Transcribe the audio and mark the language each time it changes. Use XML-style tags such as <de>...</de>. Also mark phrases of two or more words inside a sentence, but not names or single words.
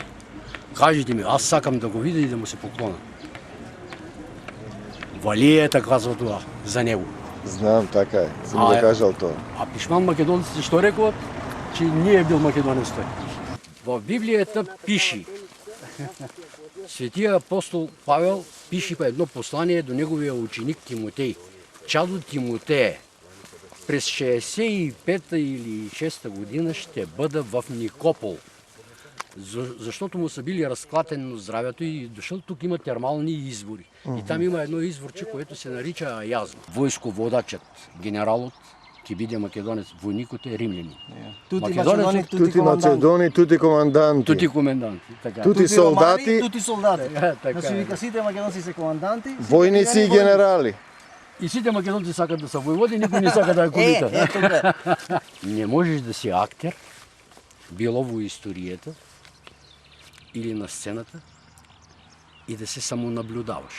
<mk>Кажете ми, аз сакам да го видя и да му се поклонам. Валијата казва тоа за него. Знам, така е. Съм го кажал тоа. А пишман македонците што рекуват? Че не е бил македонец тој. Во Библијата пиши. Светиот апостол Павел пиши па едно послание до неговия ученик Тимотеј.</mk> <bg>Чадо Тимотее, през 65-та или 6-та година ще бъда в Никопол. Защото му са били разклатено здравето и дошъл тук има термални извори. И там има едно изворче, което се нарича Аязма. Войсководачът, генералът,</bg> <mk>ќе биде македонец, войникот е римлянин.</mk> <it>Tutti Macedoni, tutti comandanti. Tutti comandanti, така. Tutti soldati, tutti soldati.</it> <mk>Така. Значи вика сите македонци се команданти. војници и генерали. И сите македонци сакат да са војводи, никој не сака да е комита. Не можеш да си актер, било во историјата или на сцената, и да се самонаблюдаваш.</mk>